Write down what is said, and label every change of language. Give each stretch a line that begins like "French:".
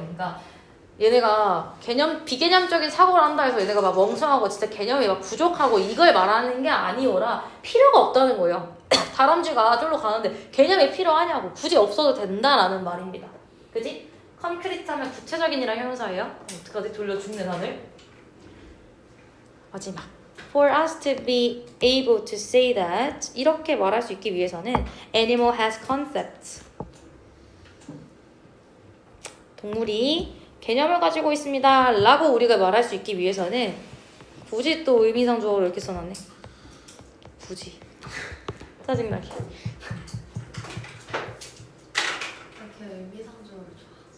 Korean: 그러니까 얘네가 비개념적인 사고를 한다 해서 얘네가 막 멍청하고 진짜 개념이 막 부족하고 이걸 말하는 게 아니오라 필요가 없다는 거예요. 다람쥐가 저기로 가는데 개념이 필요하냐고. 굳이 없어도 된다라는 말입니다. 그지? 콘크리트하면 구체적인이랑 형용사예요. 어떡하지? 돌려 죽네 다들. 마지막
English: For us to be able to say that
Korean: 이렇게 말할 수 있기 위해서는
English: animal has concepts.
Korean: 동물이 개념을 가지고 있습니다. 라고 우리가 말할 수 있기 위해서는 굳이 또 의미상조어로 이렇게 써놨네. 굳이. 짜증나게. 이렇게 의미상조를 좋아.